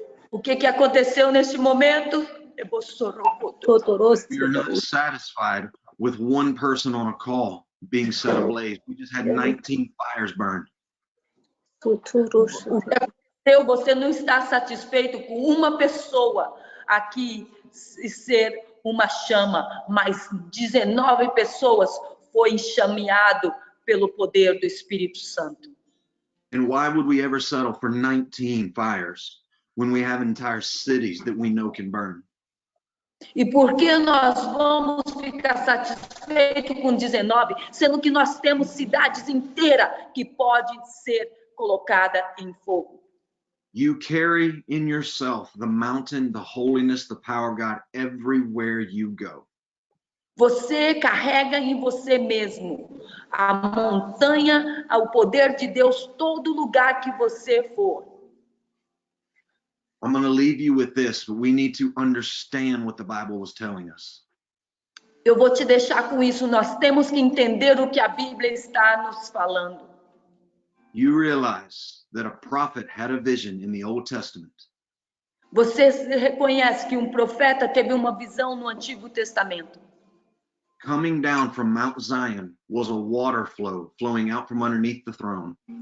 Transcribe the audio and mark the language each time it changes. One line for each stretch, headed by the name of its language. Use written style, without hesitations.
Portuguese: O que aconteceu nesse momento?
English: You're not satisfied with one person on a call being set ablaze. We just had 19 fires burned.
Portuguese: Você não está satisfeito com uma pessoa aqui ser uma chama, mas 19 pessoas foi enxameado pelo poder do Espírito Santo.
English: And why would we ever settle for 19 fires when we have entire cities that we know can burn?
Portuguese: E por que nós vamos ficar satisfeitos com 19, sendo que nós temos cidades inteiras que pode ser colocada em fogo?
English: You carry in yourself the mountain, the holiness, the power of God everywhere you go.
Portuguese: Você carrega em você mesmo a montanha, o poder de Deus, todo lugar que você for.
English: I'm going to leave you with this, but we need to understand what the Bible was telling us.
Portuguese: Eu vou te deixar com isso. Nós temos que entender o que a Bíblia está nos falando.
English: You realize that a prophet had a vision in the Old Testament.
Portuguese: Você reconhece que um profeta teve uma visão no Antigo Testamento.
English: Coming down from Mount Zion was a water flow flowing out from underneath the throne.